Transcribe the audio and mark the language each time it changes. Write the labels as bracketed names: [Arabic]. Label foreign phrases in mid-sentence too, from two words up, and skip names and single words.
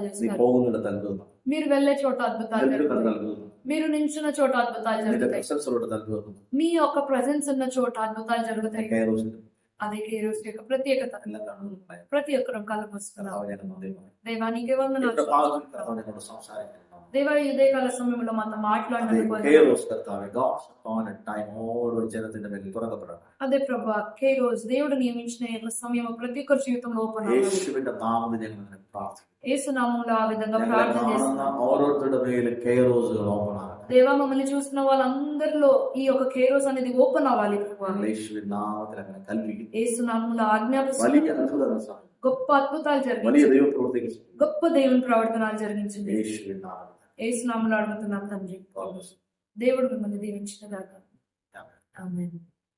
[Malayalam] നീ [Telugu] చేస్తారు. [Malayalam] പോകുന്നിടത്ത് അത്ഭുതം, [Telugu] మీరు వెళ్ళే చోట అద్భుతాలు [Malayalam] നിൽക്കുന്നിടത്ത് [Telugu] జరుగుతాయి. [Malayalam] അത്ഭുതം, [Telugu] మీరు నించున్న చోట అద్భుతాలు [Malayalam] നിന്റെ [Telugu] జరుగుతాయి. [Malayalam] പ്രസൻസ് ഉള്ളിടത്ത് അത്ഭുതം. [Telugu] మీ యొక్క ప్రెసెన్స్ ఉన్న చోట అద్భుతాలు జరుగుతాయి. [Malayalam] കൈറോസിന്റെ [Telugu] అదే కేరోస్ యొక్క ప్రత్యేకత. [Malayalam] എല്ലാ കണ്ണുകളും ഭയം. [Telugu] ప్రతి ఒక్కరం కళ్ళకు వస్తున్నాం. [Malayalam] കർത്താവേ, ഞാൻ നന്ദി പറയുന്നു. [Telugu] దేవా నీకే వందనాలు. [Malayalam] ഇത്ര ഭാഗം കർത്താവ് എന്നോട് സംസാരിക്കുന്നു. [Telugu] దేవా ఈ ఉదయకాల సమయంలో మనతో [Malayalam] അതേ [Telugu] మాట్లాడినందుకు వందనాలు. [Malayalam] കൈറോസ് കർത്താവേ, [English] God's appointed time [Malayalam] ഓരോ ജനത്തിന്റെ മേൽ തുറക്കപ്പെടണം. [Telugu] అదే ప్రభా కేరోస్ దేవుడు నియమించిన ఈ యొక్క సమయం ప్రతి ఒక్కరి జీవితంలో ఓపెన్ అవ్వాలి. [Malayalam] യേശുവിന്റെ നാമത്തിൽ ഞങ്ങൾ നിന്നെ പ്രാർത്ഥിക്കുന്നു. [Telugu] యేసు నామములో ఆ విధంగా [Malayalam] ഞങ്ങളെ [Telugu] ప్రార్థన [Malayalam] കാണുന്ന [Telugu] చేస్తున్నాం. [Malayalam] ഓരോരുത്തരുടെ മേൽ കൈറോസുകൾ ഓപ്പൺ ആകണം. [Telugu] దేవా మమ్మల్ని చూస్తున్న వాళ్ళందరిలో ఈ యొక్క కేరోస్ అనేది ఓపెన్ అవ్వాలి ప్రభా. [Malayalam] ഞങ്ങൾ യേശുവിന്റെ നാമത്തിൽ അങ്ങനെ കൽപ്പിക്കുന്നു. [Telugu] యేసు నామములో [Malayalam] വലിയ [Telugu] ఆజ్ఞాపిస్తున్నాం. [Malayalam] അത്ഭുതങ്ങൾ സാധിക്കും. [Telugu] గొప్ప అద్భుతాలు [Malayalam] വലിയ [Telugu] జరిగించింది. [Malayalam] ദൈവപ്രവൃത്തികൾ ചെയ്യും. [Telugu] గొప్ప దేవుని ప్రవర్తనాలు జరిగించింది. [Malayalam] യേശുവിന്റെ നാമത്തിൽ [Telugu] యేసు నామములో అడుగుతున్నాం తండ్రి. [English] God bless you. [Telugu] దేవుడు మిమ్మల్ని దీవించిన గాక. Amen. ఆమేన్.